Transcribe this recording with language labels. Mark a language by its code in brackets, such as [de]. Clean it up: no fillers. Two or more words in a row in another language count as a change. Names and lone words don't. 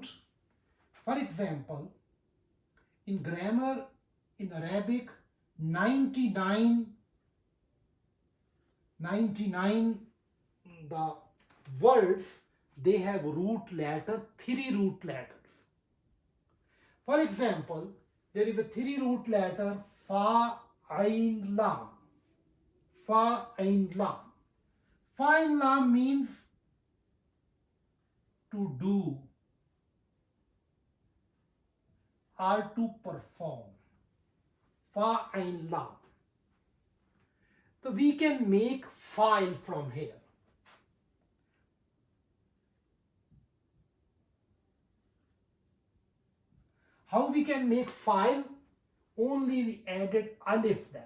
[en] For example, in grammar, in Arabic, 99 the words, they have root letter, three root letters. For example, there is a three root letter [ar] فاء، عين، لام. فاء، عين، لام. فاء، عين, [en] lam means to do or to perform. [ar] فاء، عين, lam. [en] So we can make file from here. How we can make file? Only we added alif that.